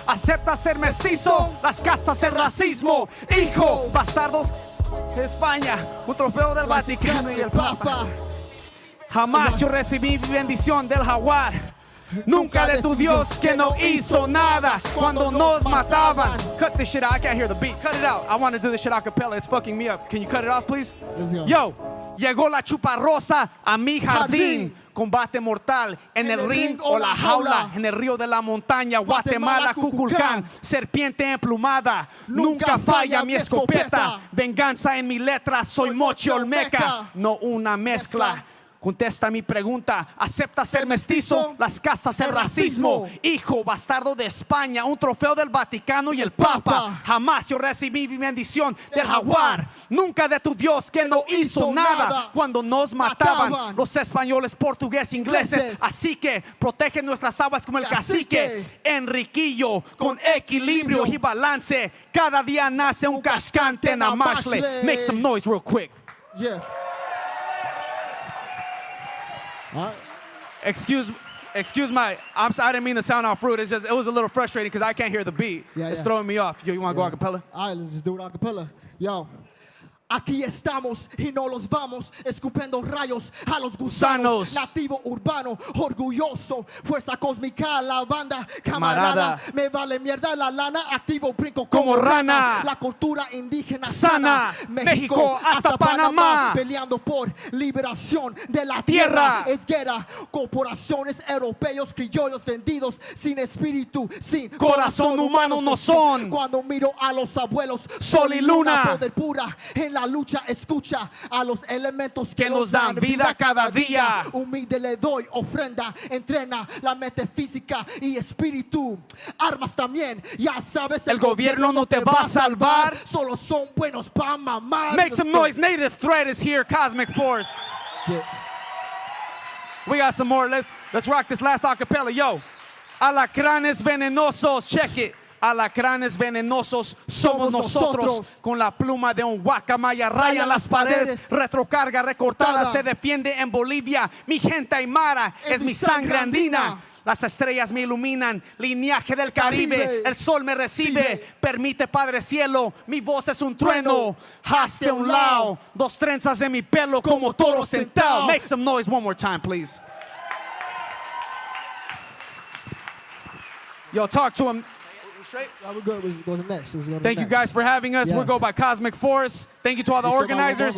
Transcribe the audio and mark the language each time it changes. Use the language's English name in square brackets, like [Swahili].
[Spanish] ¿Acepta ser mestizo? Las castas el racismo. Hijo, bastardos de España. Un trofeo del Vaticano y el Papa. Jamás yo recibí bendición del jaguar. Nunca de tu Dios que no hizo nada cuando nos mataban. [English] Cut this shit out. I can't hear the beat. Cut it out. I want to do this shit a cappella. It's fucking me up. Can you cut it off, please? [Spanish] Yo, llegó la chuparrosa a mi jardín. Combate mortal en el ring o la jaula. En el río de la montaña, Guatemala, Cuculcán. Serpiente emplumada, nunca falla mi escopeta. Venganza en mi letra, soy Mochi Olmeca. No una mezcla. Contesta mi pregunta, ¿acepta ser mestizo? Las castas el racismo. Hijo, bastardo de España, un trofeo del Vaticano y el Papa. Jamás yo recibí mi bendición del jaguar. Nunca de tu Dios que no hizo nada cuando nos mataban los españoles, portugueses, ingleses. Así que protege nuestras aguas como el cacique. Enriquillo, con equilibrio y balance. Cada día nace un cascante en Amashle. [English] Make some noise real quick. Yeah. Excuse my, I didn't mean to sound off rude. It was a little frustrating because I can't hear the beat. It's throwing me off. Yo, you want to go a cappella? All right, let's just do it a cappella. Yo. [Spanish] Aquí estamos y no los vamos, escupiendo rayos a los gusanos. Nativo urbano, orgulloso, fuerza cósmica, la banda, camarada. Me vale mierda la lana, activo, brinco como rana. La cultura indígena sana, México hasta Panamá. Peleando por liberación de la tierra. Es guerra, corporaciones europeos, criollos vendidos, sin espíritu, sin corazón humano no son. Cuando miro a los abuelos, sol y luna, poder pura en la lucha, escucha a los elementos que nos dan vida cada día. Humilde le doy ofrenda, entrena la mente física y espíritu. Armas también, ya sabes, el gobierno no te va a salvar. Solo son buenos pa' mamar. [English] Make some noise, Native Threat is here, Cosmik Force. Yeah. We got some more, let's rock this last acapella, yo. [Spanish] Alacranes venenosos, [English] check it. [Spanish] Alacranes venenosos somos nosotros. Con la pluma de un guacamaya rayan las paredes. Retrocarga recortada se defiende en Bolivia. Mi gente aymara es mi sangre andina. Las estrellas me iluminan, linaje del Caribe. El sol me recibe, permite Padre Cielo. Mi voz es un trueno, hazte un lado. Dos trenzas de mi pelo como toro sentado. [English] Make some noise one more time, please. Yo, talk to him. Straight? We're good. We'll go to the next. Thank you guys for having us. Yes. We'll go by Cosmik Force. Thank you to all the organizers.